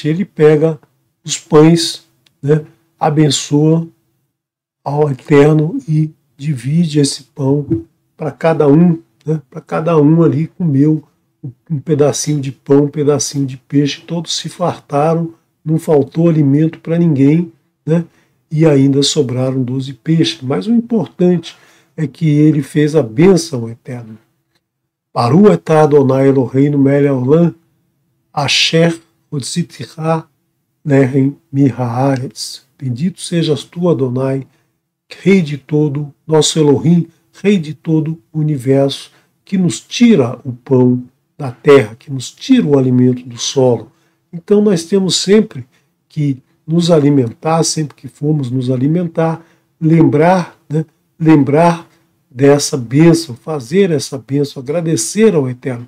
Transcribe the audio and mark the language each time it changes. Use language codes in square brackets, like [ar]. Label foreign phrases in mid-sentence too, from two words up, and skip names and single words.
[pt] Ele pega os pães, né, abençoa ao Eterno e divide esse pão para cada um, né, para cada um ali comeu um pedacinho de pão, um pedacinho de peixe. Todos se fartaram, não faltou alimento para ninguém, né, e ainda sobraram 12 peixes. Mas o importante é que ele fez a bênção ao Eterno. [he] ברוך אתה אדוני אלוהינו מלך העולם, אשר הוציאך לחם מהארץ. [pt] Bendito sejas tu, Adonai, Rei de todo, nosso Elohim, Rei de todo o universo, que nos tira o pão da terra, que nos tira o alimento do solo. Então nós temos sempre que nos alimentar, sempre que formos nos alimentar, lembrar, né, lembrar dessa bênção, fazer essa bênção, agradecer ao Eterno.